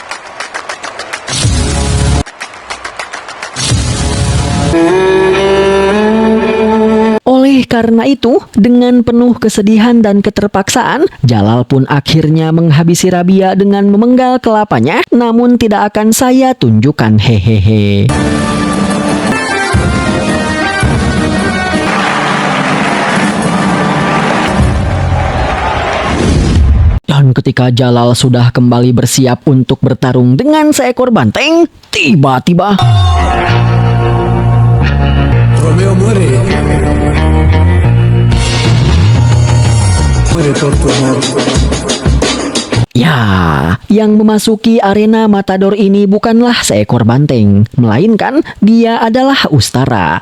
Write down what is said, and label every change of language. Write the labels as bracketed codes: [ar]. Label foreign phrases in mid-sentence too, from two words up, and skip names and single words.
[id] Oleh karena itu, dengan penuh kesedihan dan keterpaksaan, Jalal pun akhirnya menghabisi Rabia dengan memenggal kelapanya, namun tidak akan saya tunjukkan, hehehe. Dan ketika Jalal sudah kembali bersiap untuk bertarung dengan seekor banteng, tiba-tiba [es] Romeo muere. Muere por tu amor. [id] ya, yang memasuki arena Matador ini bukanlah seekor banteng, melainkan dia adalah Ustara.